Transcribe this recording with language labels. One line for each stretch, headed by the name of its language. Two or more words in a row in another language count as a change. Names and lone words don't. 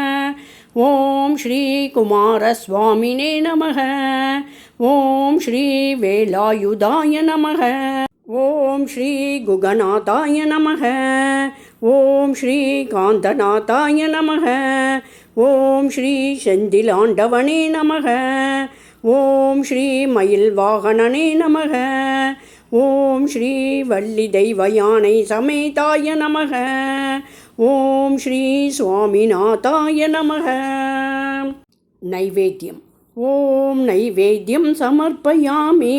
Sanskrit: ओम श्री कुमारस्वामिने नमः. ओम श्री वेलायुधाय नमः. ओम श्री गुगनाथाय नमः. ओम श्री कांतनाथाय नमः. ओम श्री सेन्दिलाण्डवने नमः. ओं श्री मयिल् वाहनने नमः. ओं श्री वल्ली दैव यानै समेताय नमः. ओं श्री स्वामिनाथाय नमः. नैवेद्यम् ओं नैवेद्यं समर्पयामि.